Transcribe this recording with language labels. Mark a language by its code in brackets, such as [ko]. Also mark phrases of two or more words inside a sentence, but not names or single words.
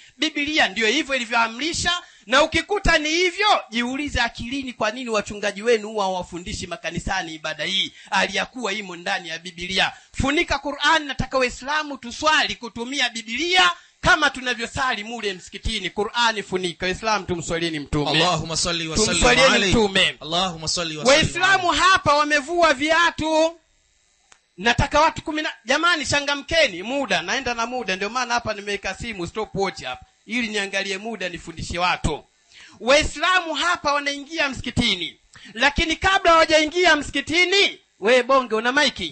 [sw] Biblia ndio hivyo ilivyoamrisha, na ukikuta ni hivyo jiulize akilini kwa nini wachungaji wenu huwa hawafundishi makanisani ibada hii aliyakuwa imo ndani ya Biblia. Funika Qur'ani. Nataka Waislamu tuswali kutumia Biblia kama tunavyosali mule msikitini. Qur'ani funika. Waislamu tumswalieni mtume. [ar] اللهم صل وسلم عليه. اللهم صل وسلم. [sw] Waislamu hapa wamevua viatu. Nataka watu 10. Jamani changamkeni, muda naenda na muda, ndio maana hapa nimeweka simu stopwatch hapa ili niangalie muda nifundishe watu. Waislamu hapa wanaingia msikitini, lakini kabla hawajaingia msikitini, we bonge una maiki?